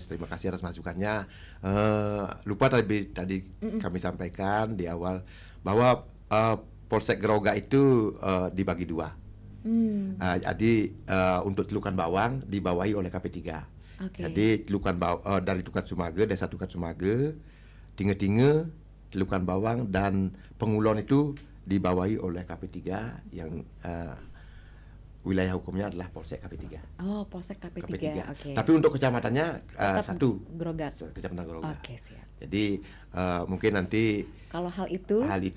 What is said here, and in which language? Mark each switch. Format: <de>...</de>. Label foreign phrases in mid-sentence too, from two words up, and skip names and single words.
<id>Terima kasih atas masukannya. Lupa tadi kami sampaikan di awal bahwa Polsek Grogak itu dibagi dua. Jadi untuk Celukan Bawang dibawahi oleh KP3. Oke. Jadi dari Tukat Sumage, Desa Tukat Sumage, Tinge-Tinge, Celukan Bawang dan Pengulon itu dibawahi oleh KP3 yang wilayah hukumnya adalah Polsek KP3. Oh, Polsek KP3. Oke. Tapi untuk kecamatannya Tetap satu, Grogak. Kecamatan Grogak. Oke, siap. Jadi mungkin nanti Kalau hal itu</id>